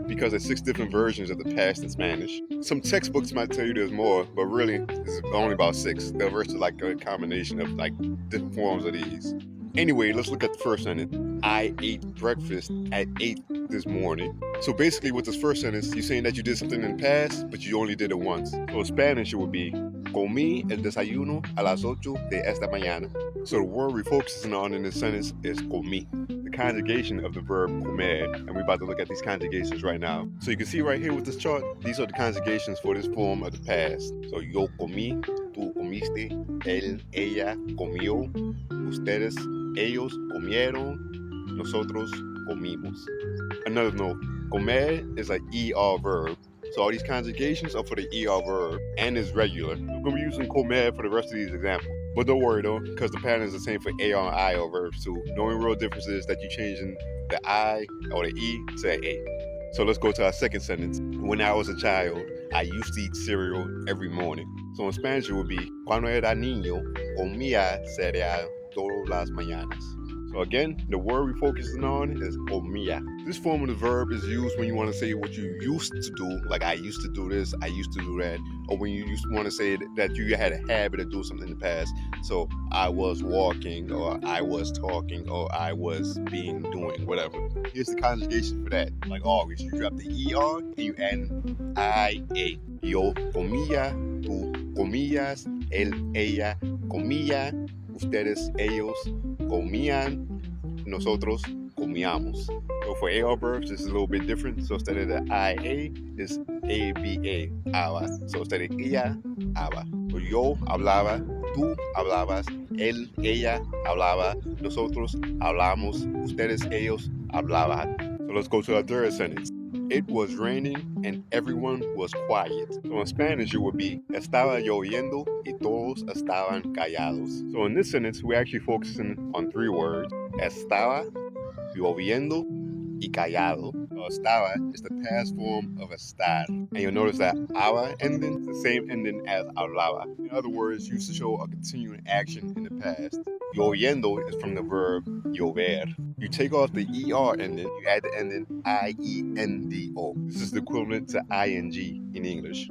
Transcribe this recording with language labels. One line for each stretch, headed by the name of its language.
English: Because there's 6 different versions of the past in Spanish. Some textbooks might tell you there's more, but really it's only about 6. The rest are like a combination of like different forms of these. Anyway, let's look at the first sentence. I ate breakfast at 8 this morning. So basically with this first sentence, you're saying that you did something in the past, but you only did it once. So in Spanish it would be
Spanish: comí el desayuno a las 8 de esta mañana.
English: So the word we're focusing on in this sentence is comí, the conjugation of the verb comer, and we're about to look at these conjugations right now. So you can see right here with this chart, these are the conjugations for this form of the past.
Spanish: So yo comí, tú comiste, él, ella comió, ustedes, ellos comieron, nosotros comimos.
English: Another note, comer is an ER verb. So all these conjugations are for the ER verb and is regular. We're going to be using comer for the rest of these examples. But don't worry though, because the pattern is the same for AR and IR verbs too. The only real difference is that you're changing the I or the E to an A. So let's go to our second sentence. When I was a child, I used to eat cereal every morning. So in Spanish it would be,
Spanish: cuando era niño, comía cereal todas las mañanas.
English: So again, the word we're focusing on is comía. This form of the verb is used when you want to say what you used to do, like I used to do this, I used to do that, or when you want to say that you had a habit of doing something in the past. So I was walking, or I was talking, or I was doing, whatever. Here's the conjugation for that. Like always, you drop the ER and you add IA.
Spanish: Yo comía, tú comías, él, ella comía, ustedes, ellos comían, nosotros comíamos.
English: So for AR verbs, this is a little bit different. So instead of the IA, it's ABA, ABA. So instead of ella, ABA.
Spanish: So yo hablaba, tú hablabas, él, ella hablaba, nosotros hablamos, ustedes, ellos hablaban.
English: So let's go to our third sentence. It was raining and everyone was quiet. So in Spanish it would be,
Spanish: estaba lloviendo y todos estaban callados.
English: So in this sentence, we're actually focusing on 3 words.
Spanish: Estaba, lloviendo, y callado.
English: So estaba is the past form of estar. And you'll notice that aba ending is the same ending as hablaba. In other words, used to show a continuing action in the past. Lloviendo is from the verb llover. You take off the ER ending, you add the ending IENDO. This is the equivalent to ING in English.